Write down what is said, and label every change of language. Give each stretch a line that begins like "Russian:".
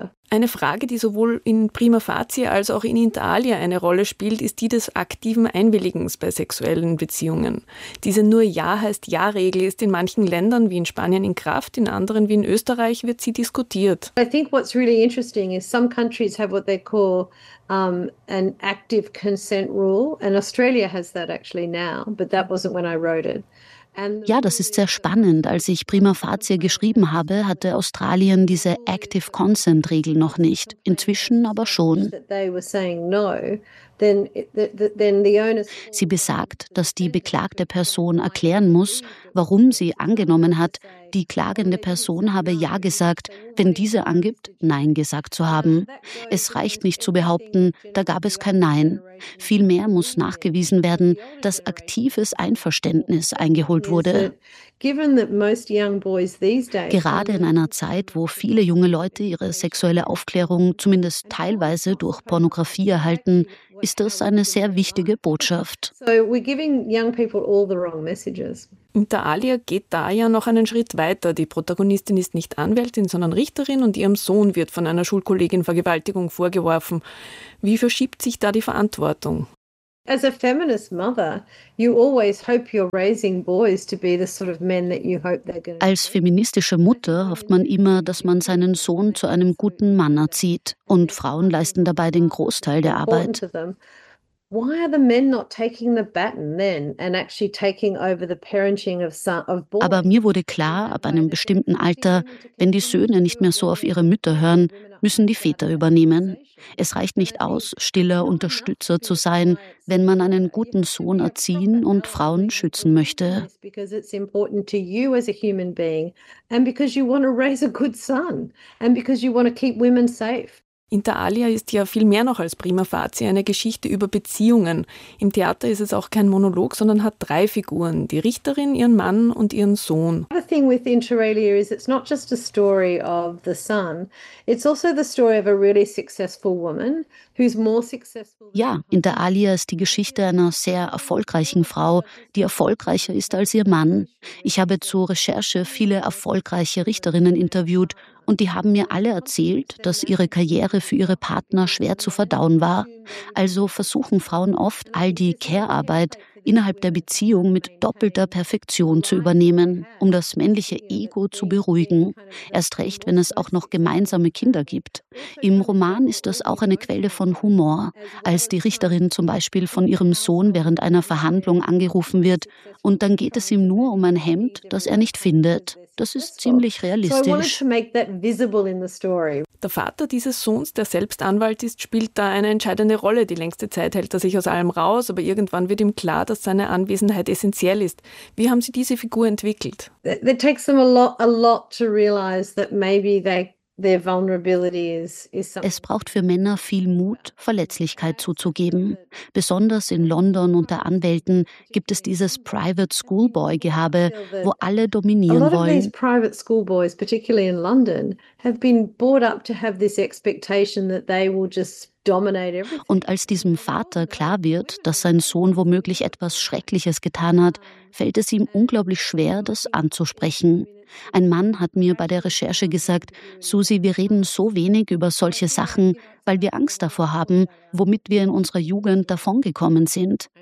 German: Eine Frage, die sowohl in Prima Facie als auch in Inter alia eine Rolle spielt, ist die des aktiven Einwilligens bei sexuellen Beziehungen. Diese Nur-Ja-heißt-Ja-Regel ist in manchen Ländern wie in Spanien in Kraft, in anderen wie in Österreich wird sie diskutiert.
English: I think what's really interesting is some countries have what they call an active consent rule, and Australia has that actually now, but that wasn't when I wrote it.
German: Ja, das ist sehr spannend. Als ich Prima Facie geschrieben habe, hatte Australien diese Active Consent-Regel noch nicht. Inzwischen aber schon. Sie besagt, dass die beklagte Person erklären muss, warum sie angenommen hat, die klagende Person habe Ja gesagt, wenn diese angibt, Nein gesagt zu haben. Es reicht nicht zu behaupten, da gab es kein Nein. Vielmehr muss nachgewiesen werden, dass aktives Einverständnis eingeholt wurde. Gerade in einer Zeit, wo viele junge Leute ihre sexuelle Aufklärung zumindest teilweise durch Pornografie erhalten, ist das eine sehr wichtige Botschaft. Inter alia geht da ja noch einen Schritt weiter. Die Protagonistin ist nicht Anwältin, sondern Richterin und ihrem Sohn wird von einer Schulkollegin Vergewaltigung vorgeworfen. Wie verschiebt sich da die Verantwortung?
English: As a feminist mother, you always hope you're raising boys to be the sort of men that you hope they're going to be.
German: Als feministische Mutter hofft man immer, dass man seinen Sohn zu einem guten Mann erzieht. Und Frauen leisten dabei den Großteil der Arbeit.
English: Why are the men not taking the baton then and actually taking over the parenting of boys?
German: Aber mir wurde klar, ab einem bestimmten Alter, wenn die Söhne nicht mehr so auf ihre Mütter hören, müssen die Väter übernehmen. Es reicht nicht aus, stiller Unterstützer zu sein, wenn man einen guten Sohn erziehen und Frauen schützen möchte.
English: Because it's important to you as a human being and because you want to raise a good son and because you want to keep women safe.
German: Inter alia ist ja viel mehr noch als prima facie, eine Geschichte über Beziehungen. Im Theater ist es auch kein Monolog, sondern hat drei Figuren: die Richterin, ihren Mann und ihren Sohn.
English: The thing with Inter alia is it's not just a story of the son, it's also the story of a really successful woman who's more successful.
German: Ja, Inter alia ist die Geschichte einer sehr erfolgreichen Frau, die erfolgreicher ist als ihr Mann. Ich habe zur Recherche viele erfolgreiche Richterinnen interviewt. Und die haben mir alle erzählt, dass ihre Karriere für ihre Partner schwer zu verdauen war. Also versuchen Frauen oft, all die Care-Arbeit innerhalb der Beziehung mit doppelter Perfektion zu übernehmen, um das männliche Ego zu beruhigen. Erst recht, wenn es auch noch gemeinsame Kinder gibt. Im Roman ist das auch eine Quelle von Humor. Als die Richterin zum Beispiel von ihrem Sohn während einer Verhandlung angerufen wird und dann geht es ihm nur um ein Hemd, das er nicht findet. Das ist ziemlich realistisch. Der Vater dieses Sohns, der selbst Anwalt ist, spielt da eine entscheidende Rolle. Die längste Zeit hält er sich aus allem raus, aber irgendwann wird ihm klar, dass seine Anwesenheit essentiell ist. Wie haben Sie diese Figur entwickelt?
English: It takes them a lot to realize that maybe their vulnerability is something.
German: Es braucht für Männer viel Mut, Verletzlichkeit zuzugeben. Besonders in London unter Anwälten gibt es dieses Private Schoolboy-Gehabe, wo alle dominieren wollen.
English: A lot of these private schoolboys, particularly in London, have been brought up to have this expectation that they will just.
German: Und als diesem Vater klar wird, dass sein Sohn womöglich etwas Schreckliches getan hat, fällt es ihm unglaublich schwer, das anzusprechen. Ein Mann hat mir bei der Recherche gesagt, Susi, wir reden so wenig über solche Sachen, weil wir Angst davor haben, womit wir in unserer Jugend davongekommen sind.